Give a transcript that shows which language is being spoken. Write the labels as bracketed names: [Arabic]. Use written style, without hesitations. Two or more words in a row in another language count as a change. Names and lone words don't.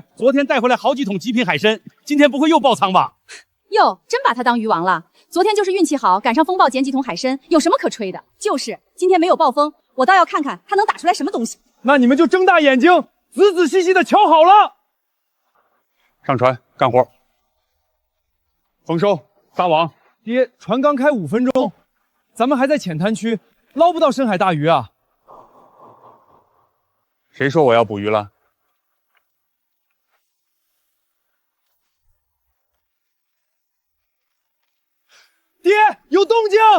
[Chinese] 昨天帶回來好幾桶極品海參，今天不會又爆倉吧？喲，真把他當魚王了。昨天就是運氣好，趕上風暴撿幾桶海參，有什麼可吹的？就是今天沒有暴風，我倒要看看他能打出來什麼東西。那你們就睜大眼睛，仔仔細細的瞧好了。上船幹活。豐收，撒網。爹，船剛開5分鐘，咱們還在淺灘區，撈不到深海大魚啊。誰說我要捕魚了？爹，有動靜！